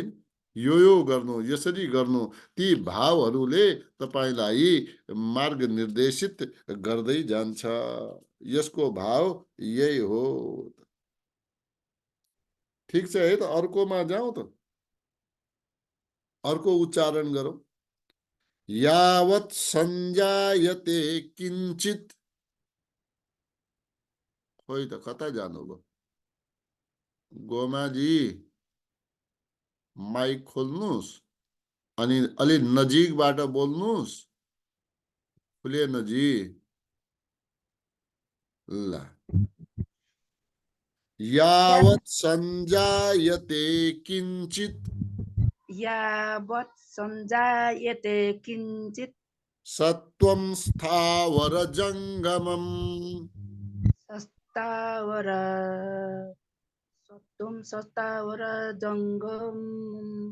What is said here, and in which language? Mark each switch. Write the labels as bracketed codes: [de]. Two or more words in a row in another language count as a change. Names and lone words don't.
[ne] यो गर्नु, यसरी गर्नु, ती भावहरूले तपाईलाई मार्ग निर्देशित गर्दै जान्छ। यसको भाव यही हो। ठीक छ है त। अर्कोमा जाउँ त, अर्को उच्चारण गरौँ। [sa] यावत् सञ्जायते किञ्चित्, [ne] खोइ त कता जानुभयो गोमाजी, माइक खोल्नुहोस् अनि अलि नजिकबाट बोल्नुहोस्, खुलेन जी। ल, [sa] यावत् सञ्जायते किञ्चित् यावत् सञ्जायते किञ्चित् सत्त्वं स्थावर जङ्गमम्। सस्तावर सत्वं सस्तावर जङ्गम।